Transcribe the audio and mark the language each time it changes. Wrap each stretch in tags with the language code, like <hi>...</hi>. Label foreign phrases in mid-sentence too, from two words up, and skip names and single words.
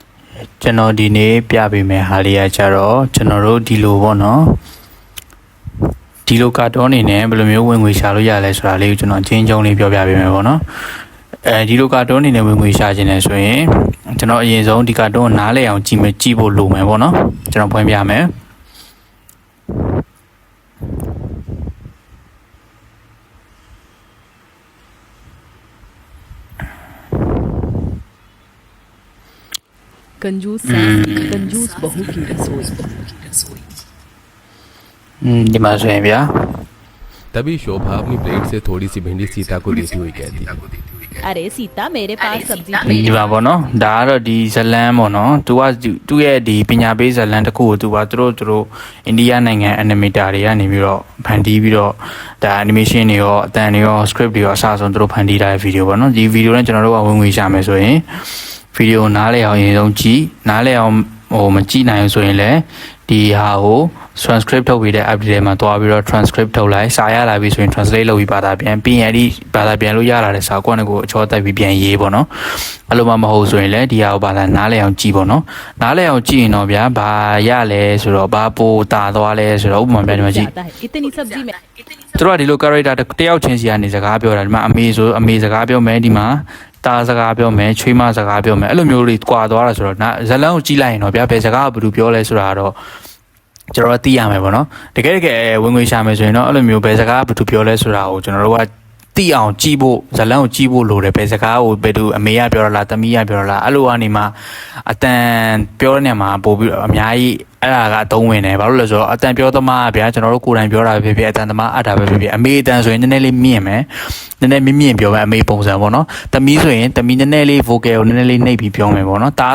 <my>ကျွန်တော်ဒီနေ့ပြပေးမယ်ဟာလေးကကြတော့ကျွန်တော်တို့ဒီလိုပေါ့နော်ဒီလိုကာတွန်းအနေနဲ့ဘယ်လိုမျိုးဝင်ငွေရှာလို့ရလဲဆိုတာလေးကိုကျွန်တော်အချင်းချင်းလေးပြောပြပေးမယ်ပေါ့နော်ဒီလိုကာတွန်းအနေနဲ့ဝင်ငွေရှာခြင်းလဲဆိုရင်ကျွန်တော်အရင်ဆုံးဒီကာတွန်းကိုနားလည်အောင်ကြည့်ဖို့လိုမယ်ပေါ့နော်ကျွန်တော်ဖွင့်ပြမယ်</my> <hi>कंजूस बहू की रसोई</hi> <my>ဒီမှာဆိုရင်ဗျာ</my> <hi>तभी शोभा अपनी प्लेट से थोड़ी सी भिंडी सीता को देती हुई कहती अरे सीता मेरे पास सब्जी</hi> <my>ဒီမှာပေါ့နော်ဒါကတော့ဒီဇလန်ပေါ့နော်သူရဲ့ဒီပညာပေးဇလန်တစ်ခုကိုသူကသူတို့အိန္ဒိယနိုင်ငံ animator တွေကနေပြီးတော့ဖန်တီးပြီးတော့ဒါ animation တွေရောအတန်တွေရော script တွေရောအစဆုံးသူတို့ဖန်တီးထားတဲ့ video ပေါ့နော်ဒီ video နဲ့ကျွန်တော်တို့ကဝင်ငွေရှာမယ်ဆိုရင် video နားလည်အောင်အရင်ဆုံးကြည့်နားလည်အောင်မကြည့်နိုင်ဘူးဆိုရင်လည်းဒီဟာကို transcript ထုတ်ပြီးတဲ့ app တွေမှာတွားပြီးတော့ transcript ထုတ်လိုက်စာရလာပြီဆိုရင် translate လုပ်ပြီးဘာသာပြန်ပြီးရင်အဲ့ဒီဘာသာပြန်လို့ရလာတဲ့စာကိုအချောတက်ပြီးပြန်ရေးပေါ့နော်အဲ့လိုမှမဟုတ်ဆိုရင်လည်းဒီဟာကိုဘာသာနားလည်အောင်ကြည့်ပေါ့နော်နားလည်အောင်ကြည့်ရင်တော့ဗျာဘာရလဲဆိုတော့ဘာပိုတာသွားလဲဆိုတော့ဥပမာပြန်ဒီမှာကြည့်</my> <hi>इतनी सब्जी में</hi> <my>သူတို့ကဒီလို character တယောက်ချင်းစီကနေစကားပြောတာဒီမှာအမေဆိုအမေစကားပြောမယ်ဒီမှာတာစကားပြောမယ်ချွေးမစကားပြောမယ်အဲ့လိုမျိုးတွေကွာသွားတာဆိုတော့ဇလန်းကိုကြည့်လိုက်ရင်တော့ ဗျာဘယ်စကားကဘယ်သူပြောလဲဆိုတာတော့ကျွန်တော်သိရမယ်ပေါ့နော်တကယ်ဝင်ငွေရှာမယ်ဆိုရင်တော့အဲ့လိုမျိုးဘယ်စကားကဘယ်သူပြောလဲဆိုတာကိုကျွန်တော်တို့ကသိအောင်ကြည့်ဖို့ဇလန်းကိုကြည့်ဖို့လိုတယ်ဘယ်စကားကိုဘယ်သူအမေကပြောရလားသမီးကပြောရလားအဲ့လိုကနေမှအတန်ပြောတဲ့နေရာမှာပို့ပြီးအများကြီးအဲ့ဒါကအသုံးဝင်တယ်ဘာလို့လဲဆိုတော့အတန်ပြောသမားကဗျာကျွန်တော်တို့ကိုယ်တိုင်ပြောတာပဲဖြစ်ဖြစ်အတန်သမားအပ်တာပဲဖြစ်ဖြစ်အမေအတန်ဆိုရင်နည်းနည်းလေးမြင့်မယ်နည်းနည်းမြင့်ပြောမယ်အမေပုံစံပေါ့နော်သမီးဆိုရင်သမီးနည်းနည်းလေး vocal ကိုနည်းနည်းလေးနှိပ်ပြီးပြောမယ်ပေါ့နော်တား</my>